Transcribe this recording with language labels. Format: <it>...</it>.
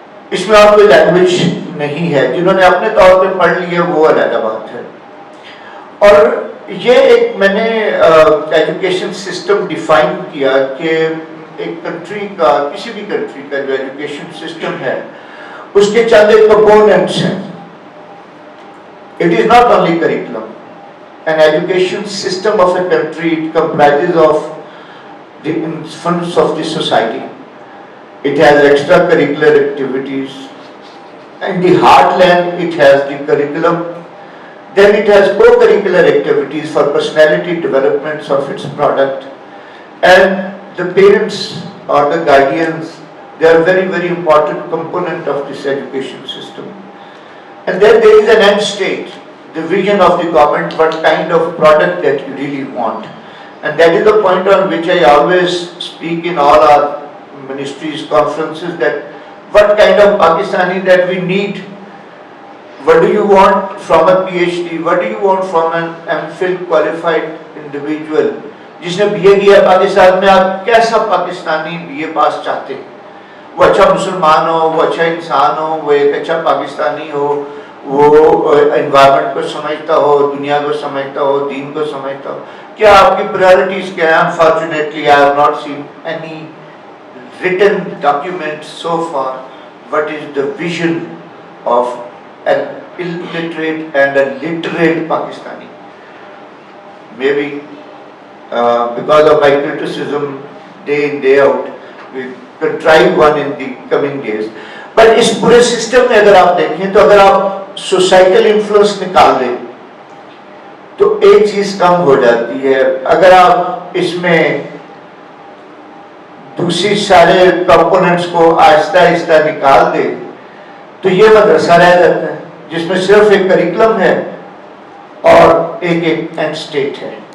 <ur>اس میں آپ کوئی لینگویج نہیں ہے، جنہوں نے اپنے طور پہ پڑھ لی ہے وہ علیحدہ بات ہے. اور یہ ایک میں نے ایجوکیشن سسٹم ڈیفائن کیا کہ ایک کنٹری کا, کسی بھی کنٹری کا جو ایجوکیشن سسٹم ہے اس کے چند ایک کمپوننٹس ہیں.</ur> <en>It is not only curriculum. An education system of a country, it comprises of the influence of the society. It has extracurricular activities. In the heartland, it has the curriculum. Then it has co-curricular activities for personality developments of its product. And the parents or the guardians, they are very, very important component of this education system. And then there is an end state, the vision of the government, what kind of product that you really want. And that is the point on which I always speak in all our ministries, conferences, that what kind of Pakistani that we need. What do you want from a PhD? What do you want from an MPhil qualified individual?</en> <ur>جس نے BA کیا پاکستان میں, آپ کیسا Pakistani BA پاس چاہتے ہیں؟ وہ اچھا مسلمان ہو, وہ اچھا انسان ہو, وہ ایک اچھا پاکستانی ہو, وہ انوائرمنٹ کو سمجھتا ہو, دنیا کو سمجھتا ہو, دین کو سمجھتا ہو. کیا آپ کی پرائرٹیز کیا ہیں؟</ur> <en>Unfortunately, I have not seen any written document so far what is the vision of an illiterate and a literate Pakistani. Maybe because of my criticism day in day out, we could try one in the coming days. But</en> <ur>اس پورے system میں اگر آپ دیکھیں تو اگر آپ societal influence نکال دیں تو ایک چیز کم ہو جاتی ہے. اگر آپ اس میں دوسری سارے کمپوننٹس کو آہستہ آہستہ نکال دیں تو یہ مدرسہ رہ جاتا ہے جس میں صرف ایک کریکلم ہے اور ایک اینڈ اسٹیٹ ہے.</ur>